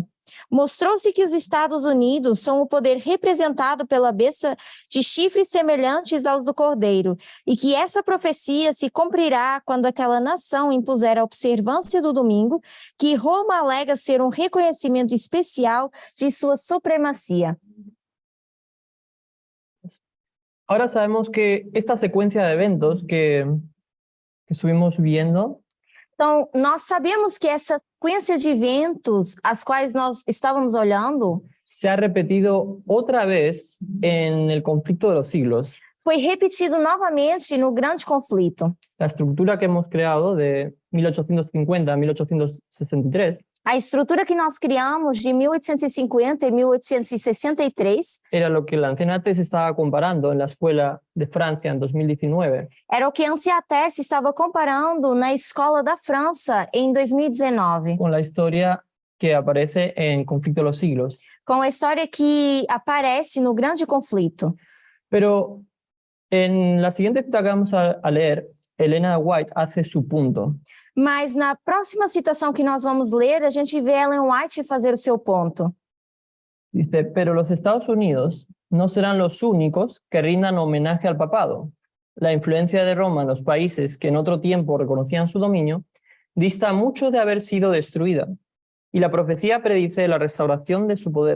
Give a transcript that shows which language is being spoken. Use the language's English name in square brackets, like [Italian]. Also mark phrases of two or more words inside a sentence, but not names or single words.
[Portuguese] Mostrou-se que os Estados Unidos são o poder representado pela besta de chifres semelhantes aos do cordeiro, e que essa profecia se cumprirá quando aquela nação impuser a observância do domingo, que Roma alega ser um reconhecimento especial de sua supremacia. [Spanish] Ahora sabemos que esta secuencia de eventos que estuvimos viendo [Portuguese] Então, nós sabemos que essa sequência de eventos, as quais nós estávamos olhando, [Spanish] se ha repetido otra vez en el conflicto de los siglos. [Portuguese] foi repetido novamente no Grande Conflito. [Spanish] La estructura que hemos creado de 1850 a 1863 [Portuguese] A estrutura que nós criamos de 1850 e 1863 [Spanish] era lo que la Ancianates estaba comparando en la escuela de Francia en 2019. [Portuguese] era o que a Anciates estava comparando na escola da França em 2019, [Spanish] Con la historia que aparece en Conflicto de los Siglos. [Portuguese] com a história que aparece no Grande Conflito. [Spanish] Pero en la siguiente cita que vamos a leer, Elena White hace su punto. [Portuguese] Mas na próxima citação que nós vamos ler, a gente vê Ellen White fazer o seu ponto. [Spanish] Dice, pero los Estados Unidos no serán los únicos que rindan homenaje al papado. La influencia de Roma en los países que en otro tiempo reconocían su dominio dista mucho de haber sido destruida, y la profecía predice la restauración de su poder.